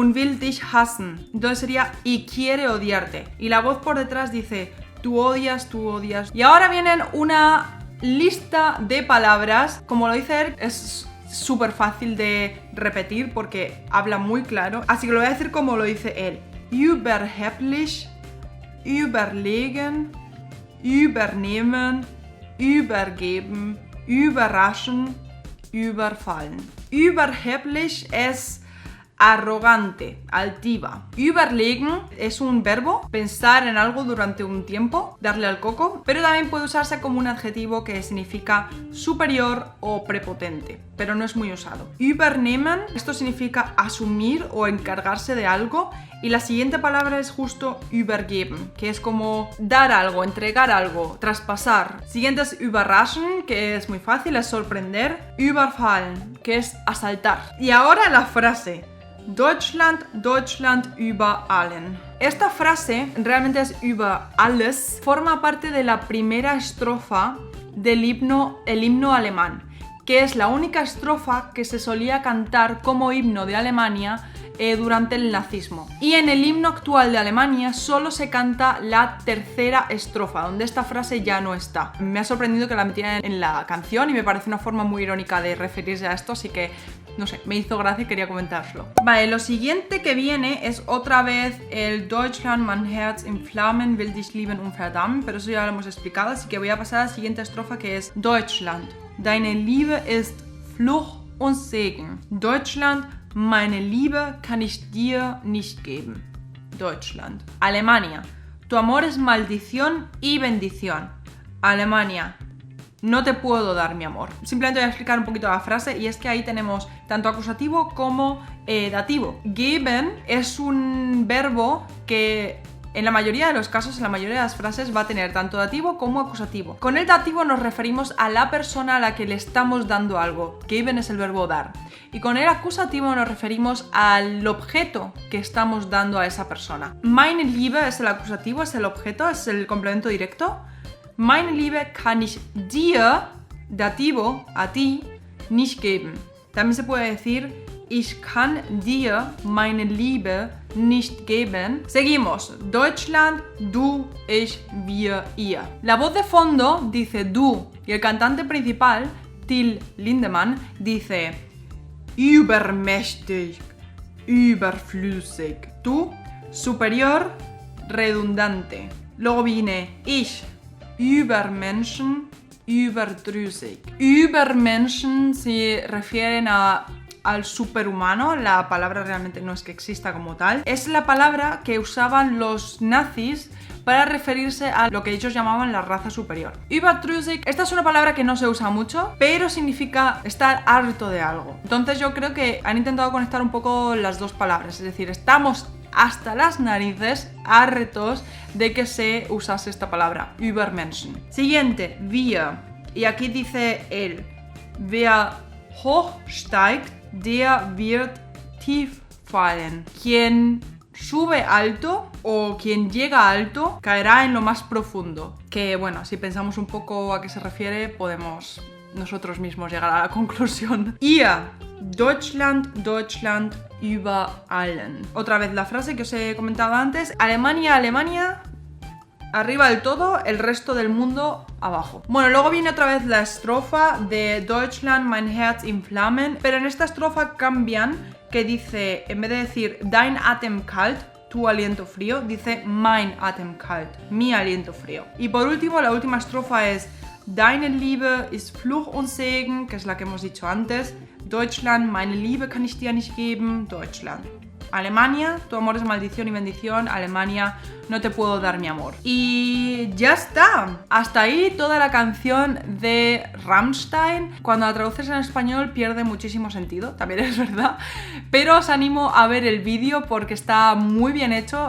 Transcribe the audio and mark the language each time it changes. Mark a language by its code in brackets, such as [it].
[de] Und will dich hassen. [es] Entonces sería y quiere odiarte. Y la voz por detrás dice tú odias. Y ahora vienen una lista de palabras. Como lo dice él, es súper fácil de repetir porque habla muy claro. Así que lo voy a decir como lo dice él. [de] Überheblich, überlegen, übernehmen, übergeben, überraschen, überfallen. [es] Überheblich es arrogante, altiva. Überlegen es un verbo, pensar en algo durante un tiempo, darle al coco, pero también puede usarse como un adjetivo que significa superior o prepotente, pero no es muy usado. Übernehmen, esto significa asumir o encargarse de algo, y la siguiente palabra es justo übergeben, que es como dar algo, entregar algo, traspasar. Siguiente es überraschen, que es muy fácil, es sorprender. Überfallen, que es asaltar. Y ahora la frase. [de] Deutschland über allen. [es] Esta frase realmente es über alles. Forma parte de la primera estrofa del himno alemán, que es la única estrofa que se solía cantar como himno de Alemania durante el nazismo. Y en el himno actual de Alemania solo se canta la tercera estrofa, donde esta frase ya no está. Me ha sorprendido que la metieran en la canción y me parece una forma muy irónica de referirse a esto, así que no sé, me hizo gracia y quería comentárselo. Vale, lo siguiente que viene es otra vez el [de] Deutschland, mein Herz in Flammen, will dich lieben und verdammen, [es] pero eso ya lo hemos explicado, así que voy a pasar a la siguiente estrofa que es [de] Deutschland, deine Liebe ist Fluch und Segen. Deutschland, meine Liebe kann ich dir nicht geben. Deutschland. [es] Alemania, tu amor es maldición y bendición. Alemania, no te puedo dar mi amor. Simplemente voy a explicar un poquito la frase y es que ahí tenemos tanto acusativo como dativo. Geben es un verbo que en la mayoría de los casos, en la mayoría de las frases va a tener tanto dativo como acusativo. Con el dativo nos referimos a la persona a la que le estamos dando algo. Geben es el verbo dar. Y con el acusativo nos referimos al objeto que estamos dando a esa persona. Meine Liebe es el acusativo, es el objeto, es el complemento directo. [de] Meine Liebe kann ich dir, [es] dativo, a ti, [de] nicht geben. [es] También se puede decir [de] ich kann dir meine Liebe nicht geben. [es] Seguimos. [de] Deutschland, du, ich, wir, ihr. [es] La voz de fondo dice du y el cantante principal, Till Lindemann, dice [de] übermächtig, überflüssig. [es] Tú, superior, redundante. Luego viene ich, Übermenschen, überdrüssig. Übermenschen se refieren al superhumano, la palabra realmente no es que exista como tal. Es la palabra que usaban los nazis para referirse a lo que ellos llamaban la raza superior. Überdrüssig, esta es una palabra que no se usa mucho, pero significa estar harto de algo. Entonces yo creo que han intentado conectar un poco las dos palabras, es decir, estamos hasta las narices, hartos de que se usase esta palabra, Übermenschen. Siguiente, wir. Y aquí dice él, [de] wer hoch steigt, der wird tief fallen. [es] Quien sube alto o quien llega alto caerá en lo más profundo. Que bueno, si pensamos un poco a qué se refiere, podemos nosotros mismos llegar a la conclusión. [de] Ihr, Deutschland über allen. [es] Otra vez la frase que os he comentado antes. Alemania, Alemania, arriba del todo, el resto del mundo abajo. Bueno, luego viene otra vez la estrofa de Deutschland, mein Herz in Flammen, pero en esta estrofa cambian, que dice, en vez de decir [de] Dein Atem kalt, [es] tu aliento frío, dice [de] mein Atem kalt, [es] mi aliento frío. Y por último, la última estrofa es [de] Deine Liebe ist Fluch und Segen, [es] que es la que hemos dicho antes. [de] Deutschland, meine Liebe kann ich dir nicht geben, Deutschland. [es] Alemania, tu amor es maldición y bendición. Alemania, no te puedo dar mi amor. Y ya está. Hasta ahí toda la canción de Rammstein. Cuando la traduces en español pierde muchísimo sentido, también es verdad. Pero os animo a ver el vídeo porque está muy bien hecho.